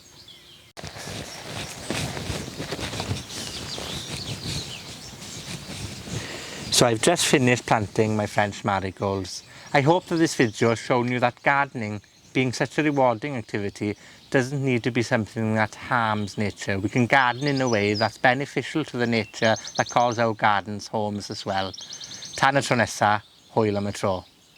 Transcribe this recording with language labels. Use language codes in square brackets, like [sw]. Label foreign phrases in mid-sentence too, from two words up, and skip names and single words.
[en] So I've just finished planting my French marigolds. I hope that this video has shown you that gardening, being such a rewarding activity, doesn't need to be something that harms nature. We can garden in a way that's beneficial to the nature that calls our gardens homes as well. [cy] Tan y tro nesa, hwyl am y tro.